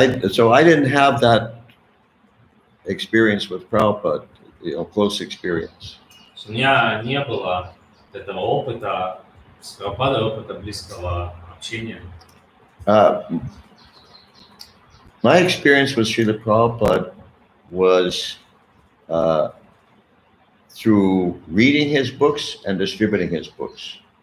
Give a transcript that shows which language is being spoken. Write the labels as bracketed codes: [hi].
[en] So I didn't have that experience with Prabhupada, close experience. [ru] У меня не было этого опыта с Прабхупадой, опыта близкого общения. [en] My experience with Srila Prabhupada was through reading his books and distributing his books.